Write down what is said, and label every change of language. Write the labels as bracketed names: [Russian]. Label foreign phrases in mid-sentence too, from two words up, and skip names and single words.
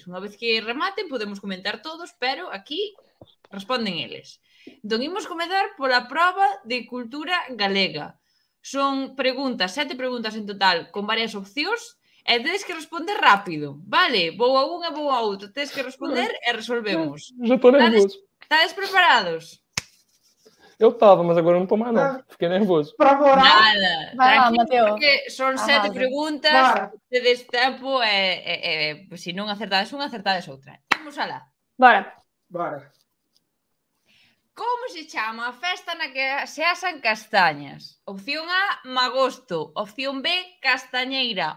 [Galician] Unha vez que rematen podemos comentar todos, pero aquí responden eles. Entón, imos comezar pola proba de cultura galega. Son preguntas, 7 preguntas en total, con varias opcións, e tedes que responder rápido, vale? Vou a unha, vou a outra. Tedes que responder e resolvemos. [Portuguese] Já tô nervoso. [Galician] Estades preparados? [Portuguese] Eu tava, mas agora eu não tô mais, não. Fiquei nervoso. [Galician] Nada. [Portuguese] Vai lá, [Galician] Tranquilo, Mateo. porque son 7 preguntas, tedes tempo e se non acertades unha, acertades outra. Imos alá. [Portuguese] Bora. [Galician] Como se chama a festa na que se asan castañas? Opción A, Magosto. Opción B, Castañeira.